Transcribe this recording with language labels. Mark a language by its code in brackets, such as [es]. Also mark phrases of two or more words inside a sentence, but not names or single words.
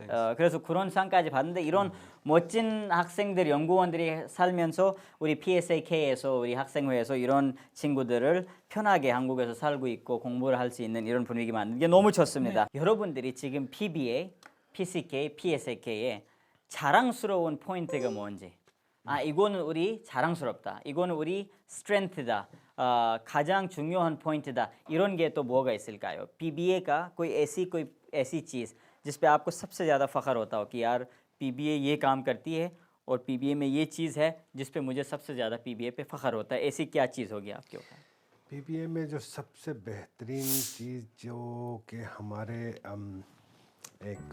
[ko] 그래서 그런 상까지 받는데 이런 멋진 학생들, 연구원들이 살면서 우리 PSAK에서 우리 학생회에서 이런 친구들을 편하게 한국에서 살고 있고 공부를 할 수 있는 이런 분위기 만드는 게 너무 좋습니다. 여러분들이 지금 PBA, PCK, PSAK의 자랑스러운 포인트가 뭔지 이거는 우리 자랑스럽다. 이거는 우리 스트렝스다. 가장 중요한 포인트다. 이런 게 또 뭐가 있을까요? [hi] PBA का कोई ऐसी चीज़ जिस पे आपको सबसे ज़्यादा फ़ख्र होता हो कि यार PBA ये काम करती है और PBA में ये चीज़ है जिस पे मुझे सबसे ज़्यादा PBA पे फ़ख्र होता है। ऐसी क्या चीज़ होगी आपके ऊपर? पीबीए में जो सबसे बेहतरीन चीज़ जो कि हमारे एक